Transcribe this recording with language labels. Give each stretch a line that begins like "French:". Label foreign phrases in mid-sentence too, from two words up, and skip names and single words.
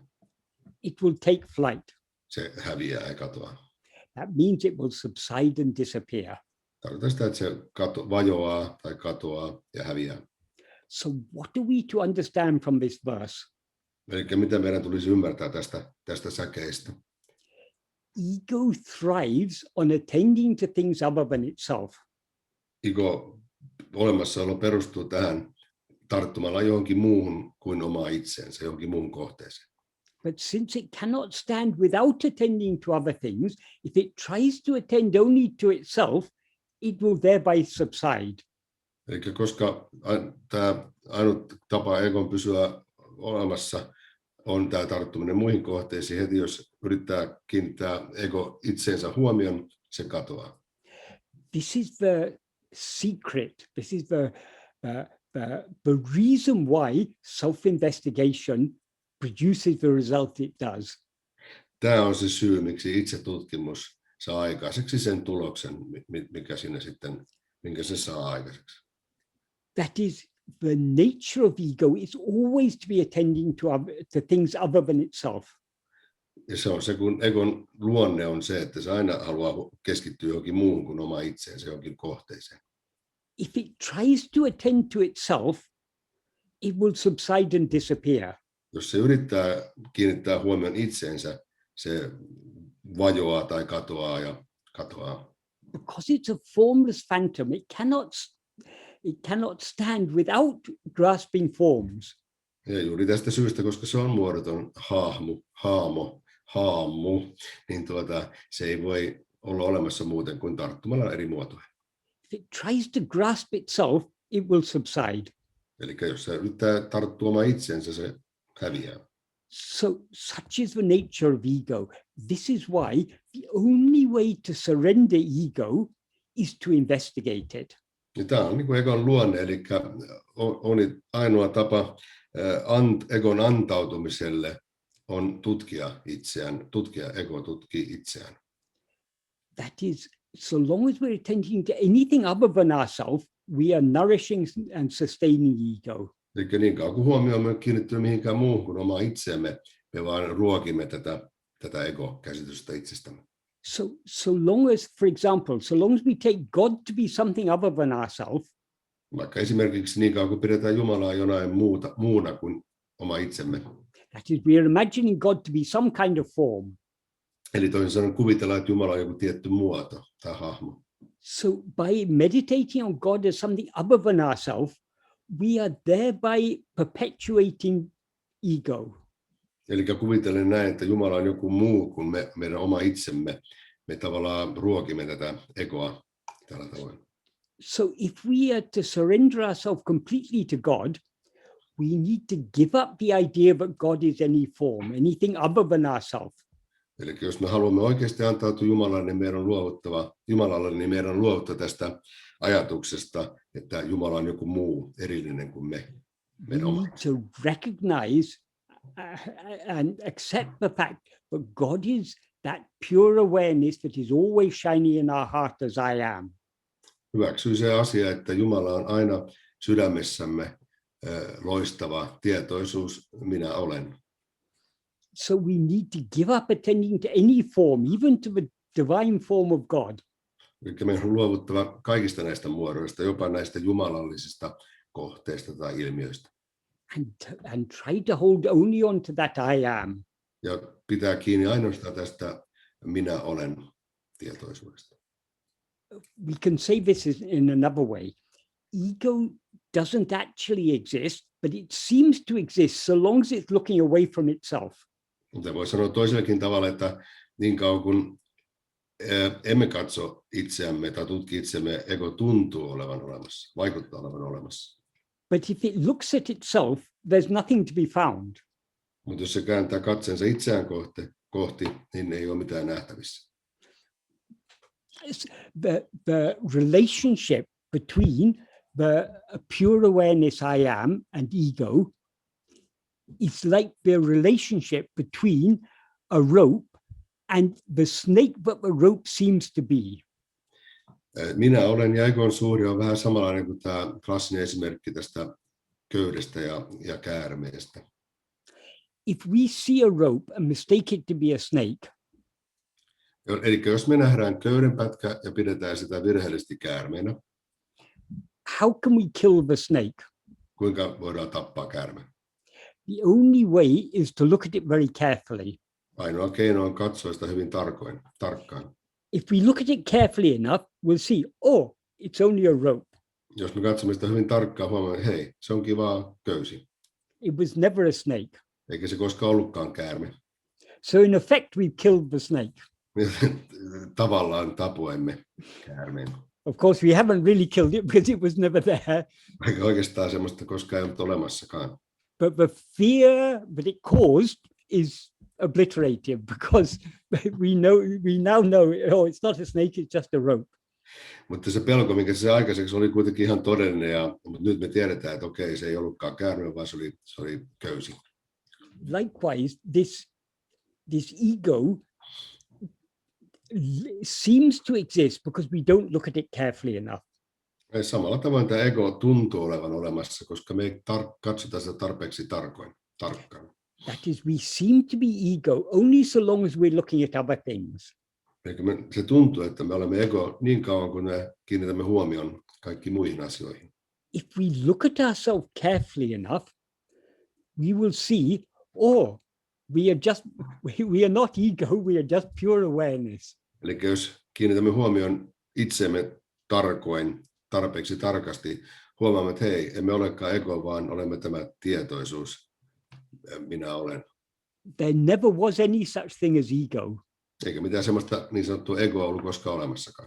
English: It will take flight.
Finnish: Se häviää ja katoaa.
English: That means it will subside and disappear.
Finnish: Tarkoittaa sitä, että se vajoaa tai katoaa ja häviää.
English: So what are we to understand from this verse?
Finnish: Eli mitä meidän tulisi ymmärtää tästä säkeistä?
English: Ego thrives on attending to things other than itself.
Finnish: Ego olemassaolo perustuu tähän tarttumalla johonkin muuhun kuin omaa itseensä, johonkin muuhun kohteeseen.
English: But since it cannot stand without attending to other things, if it tries to attend only to itself, it will thereby subside.
Finnish: Eli koska tämä ainut tapa egon pysyä olemassa on tämä tarttuminen muihin kohteisiin, heti jos yrittää kiinnittää ego itseensä huomioon, se katoaa.
English: This is the secret. This is the reason why self-investigation produces the result it does.
Finnish: Tämä on se syy, miksi itsetutkimus saa aikaiseksi sen tuloksen, mikä sinne sitten, minkä se saa aikaiseksi.
English: That is the nature of ego is always to be attending to things other than itself.
Finnish: Ja se on se, kun egon luonne on se, että se aina haluaa keskittyä johonkin muuhun kuin oma itseensä, johonkin kohteeseen.
English: If it tries to attend to itself, it will subside and disappear.
Finnish: Jos se yrittää kiinnittää huomion itseensä, se vajoaa tai katoaa ja katoaa.
English: Because it's a formless phantom, it cannot stand without grasping forms.
Finnish: Ja juuri tästä syystä, koska se on muodoton haamu, niin se ei voi olla olemassa muuten kuin tarttumalla eri muotoja.
English: If it tries to grasp itself, it will subside.
Finnish: Eli jos se yrittää tarttua omaan itsensä, se häviää.
English: So such is the nature of ego. This is why the only way to surrender ego is to investigate it.
Finnish: Ja tämä on niin kuin egon luonne, eli on ainoa tapa egon antautumiselle on tutkia itseään, ego tutkii itseään.
English: That is, so long as we're attending to anything other than ourselves, we are nourishing and sustaining ego.
Finnish: Eli niin kauan kuin huomioon kiinnittyy mihinkään muuhun kuin omaa itseämme, me vaan ruokimme tätä ego-käsitystä itsestämme.
English: So long as, for example, so long as we take God to be something other than ourselves,
Finnish: vaikka esimerkiksi niin kauan kuin pidetään Jumalaa jonain muuna kuin oma itsemme.
English: That is, we are imagining God to be some kind of form.
Finnish: Eli toisin sanoen kuvitellaan, että Jumala on joku tietty muoto tai hahmo.
English: So by meditating on God as something other than ourselves, we are thereby perpetuating ego.
Finnish: Eli kuvitellen näin, että Jumala on joku muu kuin meidän oma itsemme. Me tavallaan ruokimme tätä egoa tällä tavoin.
English: So if we are to surrender ourselves completely to God, we need to give up the idea that God is any form, anything other than ourselves.
Finnish: Eli jos me haluamme oikeasti antautua Jumalalle, niin meidän on luovuttava tästä ajatuksesta, että Jumala on joku muu erillinen kuin me.
English: We need to recognize and accept the fact that God is that pure awareness that is always shining in our heart as I am.
Finnish: Hyväksyy se asia, että Jumala on aina sydämessämme loistava tietoisuus, minä olen.
English: So we need to give up attending to any form, even to the divine form of God.
Finnish: Eli meidän on luovuttava kaikista näistä muodoista, jopa näistä jumalallisista kohteista tai ilmiöistä.
English: And try to hold only on to that I am.
Finnish: Ja pitää kiinni ainoastaan tästä minä olen tietoisuudesta.
English: We can say this in another way. Ego doesn't actually exist, but it seems to exist so long as it's looking away from itself.
Finnish: Mutta voi sanoa toisellakin tavalla, että niin kauan kun emme katso itseämme tai tutki itseämme, ego tuntuu olevan olemassa, vaikuttaa olevan olemassa.
English: But if it looks at itself, there's nothing to be found.
Finnish: Mutta jos se kääntää katseensa itseään kohti, niin ei ole mitään nähtävissä.
English: The relationship between the pure awareness I am and ego is like the relationship between a rope and the snake that the rope seems to be.
Finnish: Minä olen ja egon suhde on vähän samanlainen kuin tämä klassinen esimerkki tästä köydestä ja käärmeestä.
English: If we see a rope and mistake it to be a snake,
Finnish: eli jos me nähdään köydenpätkä ja pidetään sitä virheellisesti käärmeenä,
English: how can we kill the snake?
Finnish: Kuinka voidaan tappaa käärme?
English: The only way is to look at it very carefully.
Finnish: Ainoa keino on katsoa sitä hyvin tarkkaan.
English: If we look at it carefully enough, we'll see, oh, it's only a rope.
Finnish: Jos me katsomme sitä hyvin tarkkaan, huomaamme, hei, se onkin vaan köysi.
English: It was never a snake.
Finnish: Eikä se koskaan ollutkaan käärme.
English: So in effect, we've killed the snake.
Finnish: Tavallaan tapoimme käärmeen.
English: Of course, we haven't really killed it because it was never there.
Finnish: Eikä oikeastaan semmoista koskaan ei ollut olemassakaan.
English: But the fear that it caused is obliterated because we now know, oh, it's not a snake, it's just a rope.
Finnish: Mutta se pelko, minkä se aikaiseksi oli kuitenkin ihan todellinen, mutta nyt me tiedetään, että okei, se ei ollutkaan käärme, vaan se oli köysi.
English: Likewise, this ego seems to exist because we don't look at it carefully enough.
Finnish: Samalla tavoin tämä ego tuntuu olevan olemassa, koska me ei katsota sitä tarpeeksi tarkkaan.
English: That is, we seem to be ego only so long as we're looking at other things.
Finnish: Se tuntuu, että me olemme ego niin kauan, kun me kiinnitämme huomion kaikkiin muihin asioihin.
English: If we look at ourselves carefully enough, we will see, we are not ego, we are just pure awareness.
Finnish: Eli jos kiinnitämme huomion itsemme tarpeeksi tarkasti, huomaamme, että hei, emme olekaan ego, vaan olemme tämä tietoisuus, minä olen.
English: There never was any such thing as ego.
Finnish: Eikä mitään semmoista niin sanottua egoa ollut koskaan olemassakaan.